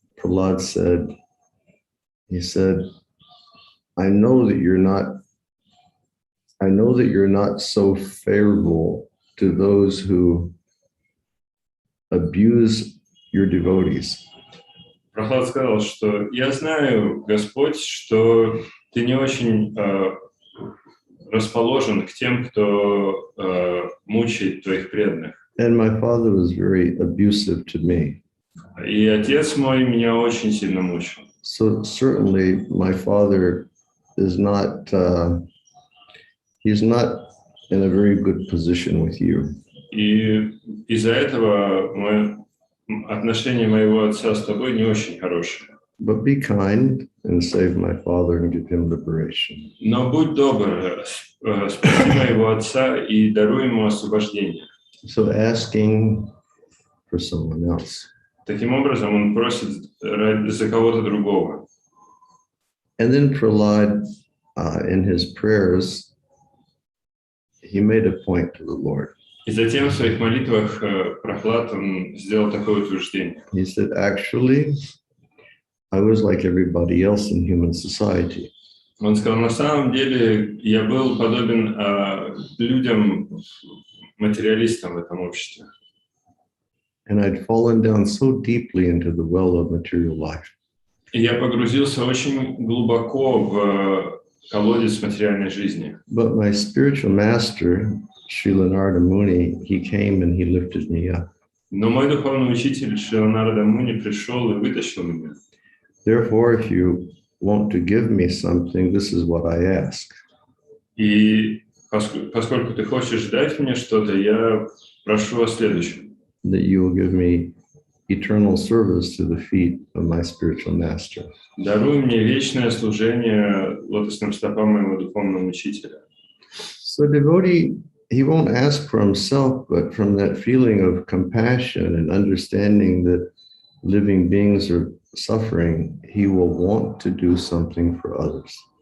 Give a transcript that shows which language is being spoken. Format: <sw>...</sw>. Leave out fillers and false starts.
<en>Prahlad said, he said, I know that you're not I know that you're not so favorable to those who abuse your devotees.</en> <ru>Прохлад сказал, что я знаю, Господь, что ты не очень расположен к тем, кто мучает твоих преданных.</ru> <en>And my father was very abusive to me.</en> <ru>И отец мой меня очень сильно мучил.</ru> <en>So certainly my father is not, he's not in a very good position with you.</en> <ru>И из-за этого отношения моего отца с тобой не очень хорошие.</ru> <en>But be kind and save my father and give him liberation.</en> <ru>Но будь добр, спаси моего отца и даруй ему освобождение.</ru> <en>So asking for someone else.</en> <ru>Таким образом, он просит за кого-то другого.</ru> <en>And then Prahlad, in his prayers, he made a point to the Lord.</en> <ru>И затем в своих молитвах Прохлад он сделал такое утверждение.</ru> <en>He said, actually, I was like everybody else in human society.</en> <ru>Он сказал, на самом деле я был подобен людям, материалистам в этом обществе.</ru> <en>And I'd fallen down so deeply into the well of material life.</en> <ru>И я погрузился очень глубоко в колодец материальной жизни.</ru> <en>But my spiritual master, Srila Narada Muni, he came and he lifted me up.</en> <ru>Но мой духовный учитель Шрила Нарада Муни пришел и вытащил меня.</ru> <en>Therefore, if you want to give me something, this is what I ask.</en> <ru>И поскольку ты хочешь дать мне что-то, я прошу о следующем.</ru> <en>That you will give me eternal service to the feet of my spiritual master.</en> <ru>Даруй мне вечное служение лотосным стопам моего духовного учителя.</ru> <en>So devotee, he won't ask for himself, but from that feeling of compassion and understanding that living beings are suffering, he will want to do something for others.</en>